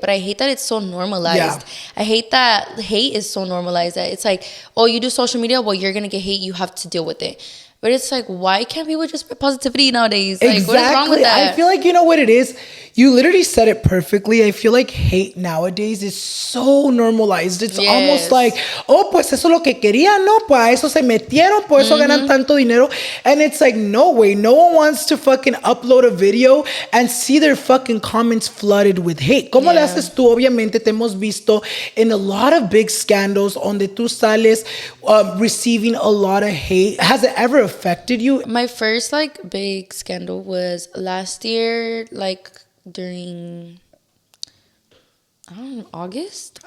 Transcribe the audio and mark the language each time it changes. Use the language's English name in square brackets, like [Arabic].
[English] But I hate that it's so normalized. Yeah. I hate that hate is so normalized that it's like, oh, you do social media, well, you're gonna get hate, you have to deal with it. But it's like, why can't people just spread positivity nowadays? Like, exactly. What is wrong with that? I feel like, you know what it is? You literally said it perfectly. I feel like hate nowadays is so normalized. It's almost like, oh, [Spanish] pues eso es lo que querían, no, pues a eso se metieron, por eso ganan tanto dinero. [English] And it's like, no way. No one wants to fucking upload a video and see their fucking comments flooded with hate. [Spanish] ¿Cómo le haces tú? Obviamente te hemos visto [English] in a lot of big scandals [Spanish] donde tú sales [English] receiving a lot of hate. Has it ever affected you? My first like big scandal was last year, like during August.